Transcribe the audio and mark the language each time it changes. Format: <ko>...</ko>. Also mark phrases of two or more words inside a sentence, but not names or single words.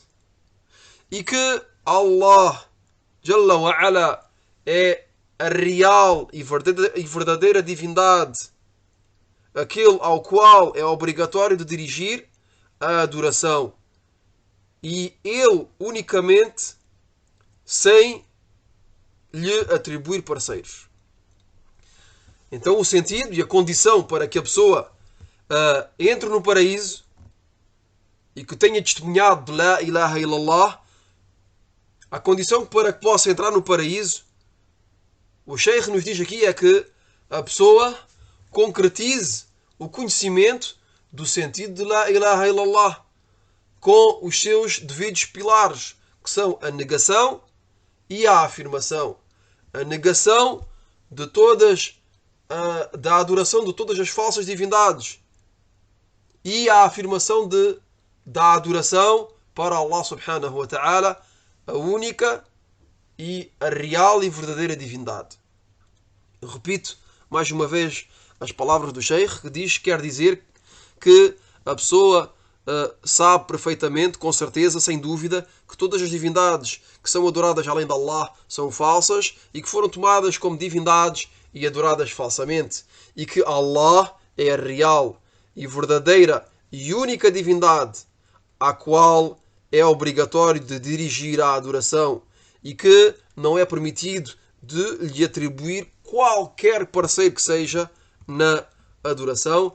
<pt>E que</pt> <ar>الله جل وعلا</ar> <pt>é a real e verdadeira divindade, aquele ao qual é obrigatório de dirigir a adoração, e ele unicamente, sem lhe atribuir parceiros. Então o sentido e a condição para que a pessoa entre no paraíso e que tenha testemunhado de</pt> <ar>لا إله إلا الله,</ar> <pt>a condição para que possa entrar no paraíso, o Sheikh nos diz aqui, é que a pessoa concretize o conhecimento do sentido de</pt> <ar>لا إله إلا الله</ar> <pt>com os seus devidos pilares, que são a negação e a afirmação. A negação de da adoração de todas as falsas divindades e a afirmação da adoração para</pt> <ar>الله سبحانه وتعالى,</ar> <pt>a única e a real e verdadeira divindade. Eu repito mais uma vez as palavras do Sheikh, que quer dizer que a pessoa sabe perfeitamente, com certeza, sem dúvida, que todas as divindades que são adoradas além de Allah são falsas e que foram tomadas como divindades e adoradas falsamente, e que Allah é a real e verdadeira e única divindade à qual é obrigatório de dirigir a adoração e que não é permitido de lhe atribuir qualquer parceiro que seja na adoração.</pt>